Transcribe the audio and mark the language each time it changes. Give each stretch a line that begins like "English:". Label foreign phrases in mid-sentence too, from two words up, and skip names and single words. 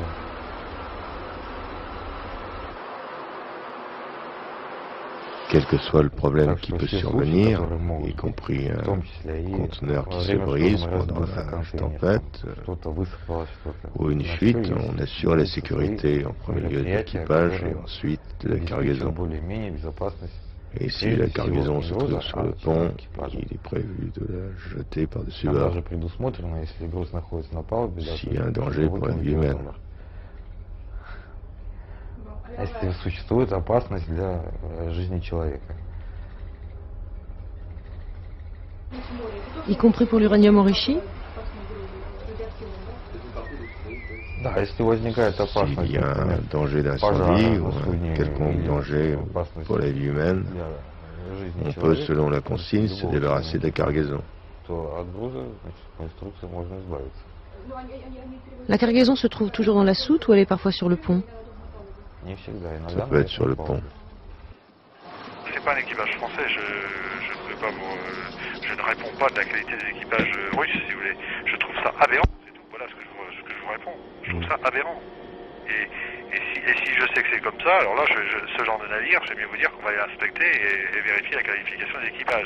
French: Quel que soit le problème qui peut survenir, y compris un conteneur qui se brise pendant la tempête ou une fuite, on assure la sécurité en premier lieu de l'équipage et ensuite de la cargaison. Et si la cargaison se trouve sur le pont, il est prévu de la jeter par-dessus bord s'il y a un danger pour la vie humaine.
Russian: Если существует опасность для жизни человека.
French: Y compris pour l'uranium enrichi?
Russian: Да, если возникает опасность,
French: S'il y a un danger d'incendie ou un quelconque danger pour la vie humaine, on peut, selon la consigne, se débarrasser de la cargaison.
Russian: то от груза, значит, по инструкции можно избавиться.
French: La cargaison se trouve toujours dans la soute ou elle est parfois sur le pont?
Russian: Не всегда, иногда.
French: Ça peut être sur le pont. C'est pas un équipage français, je ne peux pas je ne réponds pas de la qualité des équipages russes, si vous voulez. Je trouve ça aberrant, c'est tout. Voilà ce que je vous réponds. Je trouve ça aberrant. Et si je sais que c'est comme ça, alors là, ce genre de navire, j'aime mieux vous dire qu'on va aller inspecter et vérifier la qualification des équipages.